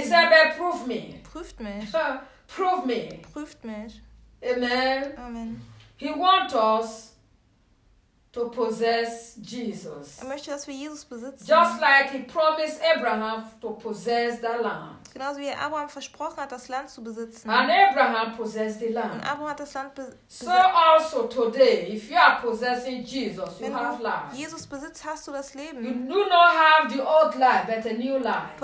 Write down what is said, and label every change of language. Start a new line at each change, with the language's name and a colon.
English: He said, but prove me.
German: Prüft mich.
English: Prove me.
German: Prüft mich.
English: Amen.
German: Amen.
English: He wants us to possess Jesus.
German: Er möchte, dass wir Jesus besitzen.
English: Just like he promised Abraham to possess the land.
German: Genauso wie Abraham versprochen hat, das Land zu besitzen.
English: And Abraham possessed the land.
German: Und Abraham hat das Land
English: So also today, if you are possessing Jesus,
German: Wenn
English: you have life.
German: Jesus besitzt, hast du das Leben.
English: You do not have the old life, but a new life.